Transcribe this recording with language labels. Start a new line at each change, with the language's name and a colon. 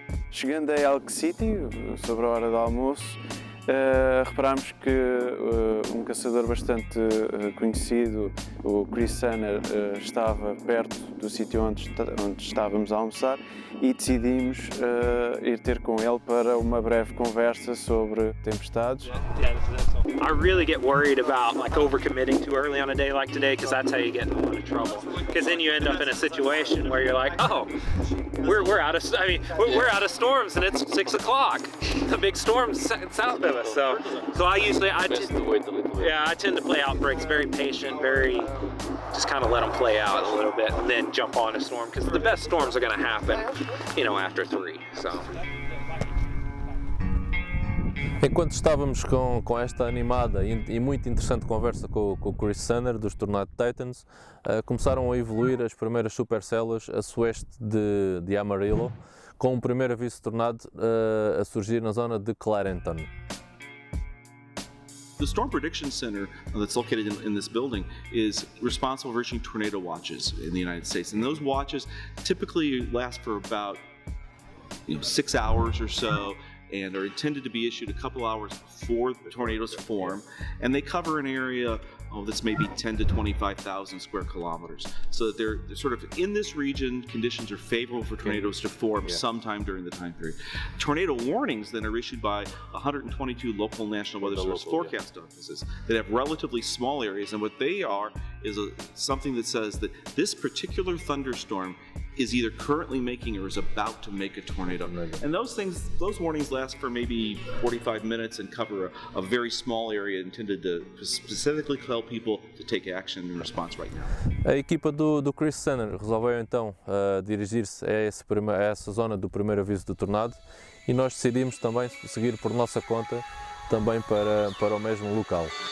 Portuguese: Chegando a Elk City, sobre a hora do almoço, reparámos que um caçador bastante conhecido, o Chris Sanner, estava perto do sítio onde estávamos a almoçar e decidimos ir ter com ele para uma breve conversa sobre tempestades.
English: I really get worried about like overcommitting too early on a day like today, because that's how you get in a lot of trouble. Because then you end up in a situation where you're like, oh, we're out of storms and it's 6 o'clock. The big storm's south of us. So I tend to play outbreaks very patient, very just kind of let them play out a little bit and then jump on a storm, because the best storms are going to happen, after 3. So.
Portuguese: Enquanto estávamos com esta animada e muito interessante conversa com o Chris Sanner dos Tornado Titans, começaram a evoluir as primeiras supercélulas a sueste de Amarillo, com o primeiro aviso de tornado a surgir na zona de Clarenton.
English: The Storm Prediction Center that's located in this building is responsible for issuing tornado watches in the United States, and those watches typically last for about 6 hours or so, and are intended to be issued a couple hours before the tornadoes form, and they cover an area that's maybe 10 to 25,000 square kilometers. So that they're sort of in this region, conditions are favorable for tornadoes to form sometime during the time period. Tornado warnings then are issued by 122 local National Weather Service forecast offices that have relatively small areas, and what they are is something that says that this particular thunderstorm is either currently making or is about to make a tornado. And those warnings last for maybe 45 minutes and cover a very small area intended to specifically tell people to take action in response right now.
Portuguese: A equipa do Chris Senner resolveu então dirigir-se a essa zona do primeiro aviso do tornado e nós decidimos também seguir por nossa conta também para o mesmo local.